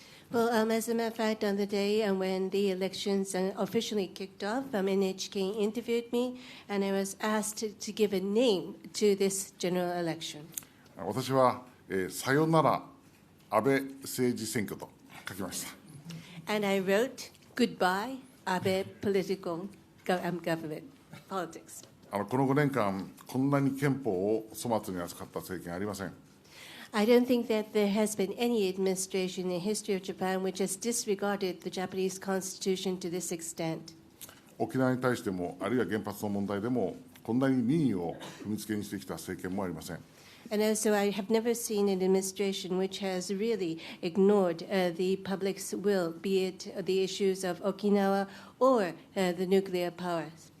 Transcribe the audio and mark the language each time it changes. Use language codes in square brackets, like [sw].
[en] Well, as a matter of fact, on the day when the elections officially kicked off, NHK interviewed me, and I was asked to give a name to this general election. [ja] 私は、さよなら安倍政治選挙と書きました。 [en] And I wrote, Goodbye, Abe government politics. [ja] この5年間、こんなに憲法を粗末に扱った政権はありません。 [en] I don't think that there has been any administration in the history of Japan which has disregarded the Japanese constitution to this extent. [ja] 沖縄に対しても、あるいは原発の問題でも、こんなに民意を踏みつけにしてきた政権もありません。 [en] And also, I have never seen an administration which has really ignored the public's will, be it the issues of Okinawa or the nuclear powers.